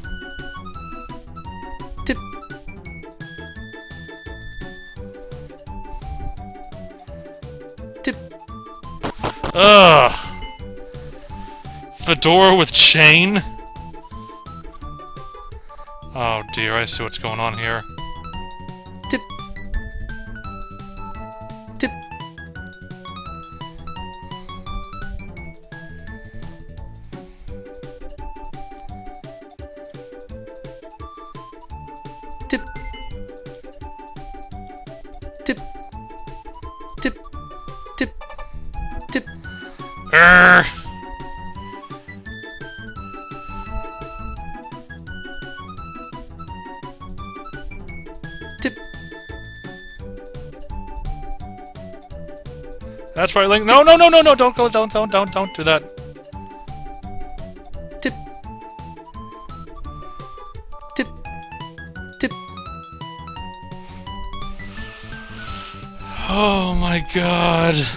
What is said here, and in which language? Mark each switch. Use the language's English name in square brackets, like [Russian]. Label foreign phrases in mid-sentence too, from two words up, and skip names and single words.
[English] Tip. Tip. Ugh. Fedora with chain? Oh dear, I see what's going on here. Tip. Tip. Tip. Tip. Tip. Tip. Tip. Urgh. Tip. That's right, Link. No, no, no, no, no! Don't go! Don't do that. Tip. Tip. Tip. Oh my god.